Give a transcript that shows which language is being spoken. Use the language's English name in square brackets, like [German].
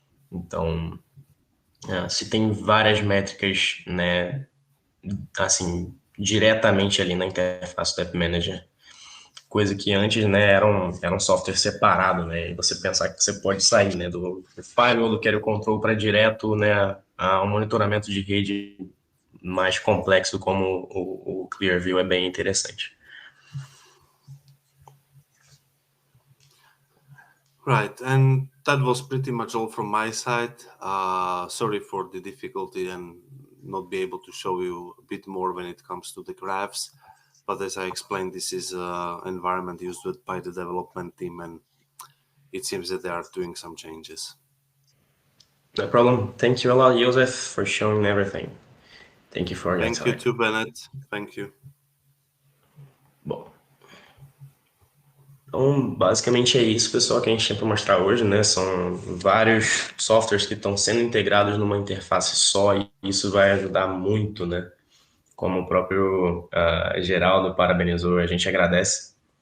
[Portuguese] Então, se tem várias métricas, né, assim, diretamente ali na interface do App Manager, coisa que antes, né, era um software separado, né, e você pensar que você pode sair, né, do Firewall, do Carrier Control para direto, né, a um monitoramento de rede mais complexo como o Clearview é bem interessante. [English] Right, and that was pretty much all from my side. Sorry for the difficulty and not be able to show you a bit more when it comes to the graphs. But as I explained, this is an environment used by the development team, and it seems that they are doing some changes. No problem. Thank you a lot, Joseph, for showing everything. Thank you for your Thank you time. too, Bennett. Thank you. [Portuguese] Bom, então basicamente é isso, pessoal, que a gente tinha para mostrar hoje, né? São vários softwares que estão sendo integrados numa interface só e isso vai ajudar muito, né? Como o próprio Geraldo parabenizou, a gente agradece.